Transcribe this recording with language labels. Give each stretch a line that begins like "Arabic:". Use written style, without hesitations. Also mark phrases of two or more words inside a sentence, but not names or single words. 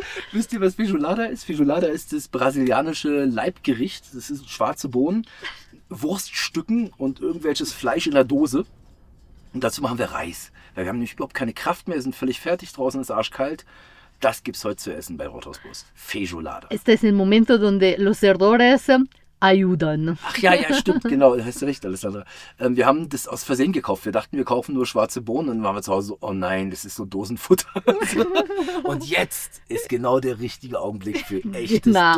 German: Wisst ihr, was Feijoada ist? Feijoada ist das brasilianische Leibgericht. Das sind schwarze Bohnen, Wurststücken und irgendwelches Fleisch in der Dose. Und dazu machen wir Reis. Weil wir haben nämlich überhaupt keine Kraft mehr, sind völlig fertig, draußen ist arschkalt. Das gibt's heute zu essen bei Rothausbus. Feijoada.
Spanish: Este es el momento donde los errores ayudan.
German: Ach ja, ja, stimmt, genau, da hast du recht, Alessandra. Wir haben das aus Versehen gekauft. Wir dachten, wir kaufen nur schwarze Bohnen und dann waren wir zu Hause so, oh nein, das ist so Dosenfutter. Und jetzt ist genau der richtige Augenblick für echtes Genau.